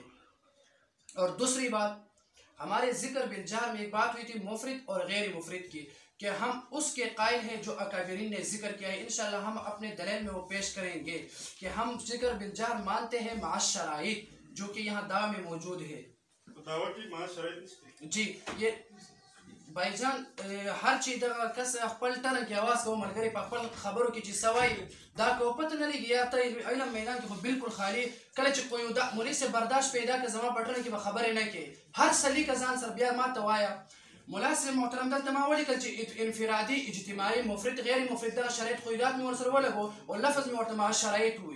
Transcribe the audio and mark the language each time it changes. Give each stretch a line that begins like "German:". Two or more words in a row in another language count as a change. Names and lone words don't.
Urdu: اور دوسری بات، ہمارے ذکر بالجہر میں ایک بات ہوئی تھی مفرد اور غیر مفرد کی، کہ ہم اس کے قائل ہیں جو اکابرین نے ذکر کیا ہے. انشاءاللہ ہم اپنے دلیل میں وہ پیش کریں گے کہ ہم ذکر بالجہر مانتے ہیں مع شرائط جو کہ یہاں دعوی میں موجود ہے. جی یہ بھائی جان
Pashto: هر چې دغه کس خپل ټرن کې اواز کوو ملګري په خپل خبرو کې چې څه وایي دا که پته نه لګي یا ته علم میدان کې خو بالکل خالي کله چې کوی دا مولوي صاحب برداشت پیدا کړه زما په ټرن کې به خبرې نه کوي هر سلیقه ځان سره بیا ما ته وایه ملا صاحب محترم دلته ما ولیکل چې انفرادي اجتماعي مفرد غیر مفرد دغه شرایط قیودات مې ورسره ولګو او لفظ مې ورته مع شرایط وویل.